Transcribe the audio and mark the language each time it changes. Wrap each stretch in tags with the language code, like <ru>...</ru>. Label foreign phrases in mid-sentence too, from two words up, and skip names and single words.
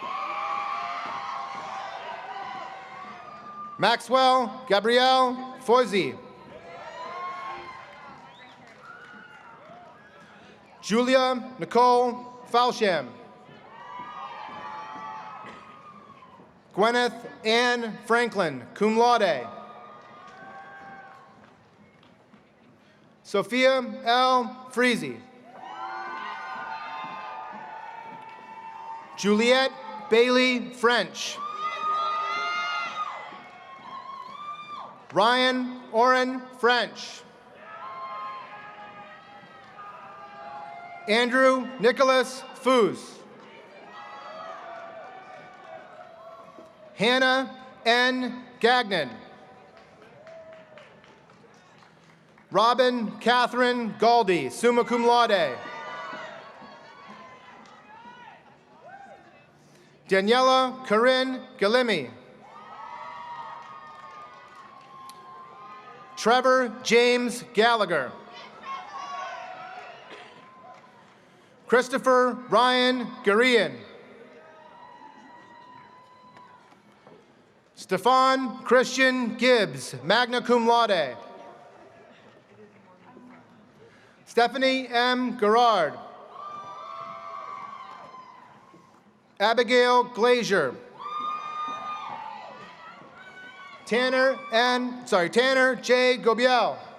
<en>Maxwell Gabrielle Foisy. Julia Nicole Falsham. Gwyneth Ann Franklin,</en> <la>cum laude.</la> <en>Sophia L. Freezy. Juliette Bailey French. Ryan Oren French. Andrew Nicholas Foos. Hannah N. Gagnon. Robin Catherine Galdi,</en> <la>summa cum laude.</la> <en>Daniela Corinne Galimi. Trevor James Gallagher. Christopher Ryan Gurian. Stefan Christian Gibbs,</en> <la>magna cum laude.</la> <en>Stephanie M. Gerard. Abigail Glazier. Tanner J. Gobiel.</en>